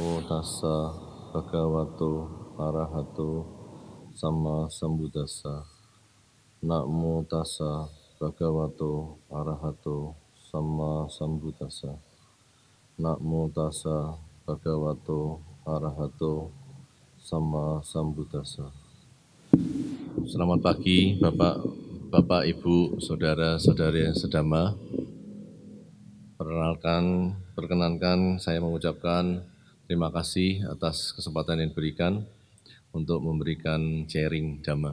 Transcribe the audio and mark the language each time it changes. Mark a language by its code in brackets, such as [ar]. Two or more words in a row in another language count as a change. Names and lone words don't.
[pi] tassa bhagavato arahato sama sambuddhassa. Namo tassa bhagavato arahato sama sambuddhassa. Namo tassa bhagavato arahato sama sambuddhassa. [id] Selamat pagi Bapak, Ibu, Saudara-saudari sedama. Perkenankan saya mengucapkan terima kasih atas kesempatan yang diberikan untuk memberikan sharing Dhamma.